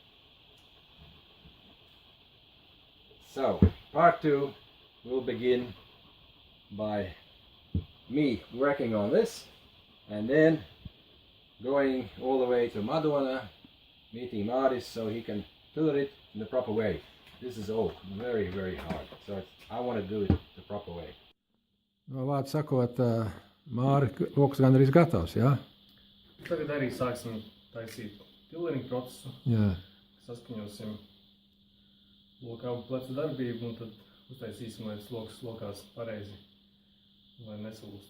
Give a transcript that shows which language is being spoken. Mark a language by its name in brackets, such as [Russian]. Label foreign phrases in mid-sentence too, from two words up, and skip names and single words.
[English] So, part 2 will begin by me working on this, and then going all the way to Madona, meeting Maris so he can fill it in the proper way. This is oak, very, very hard. So I want to do it the proper way. [Latvian] No, vārds sakot, Māri, oks gandrīz gatavs, jā? Tagad arī sāksim taisīt pilnīgu procesu. Jā. Saskaņosim loka abu plecu darbību un tad uztaisīsim, lai tas loks lokās pareizi, lai nesalūst.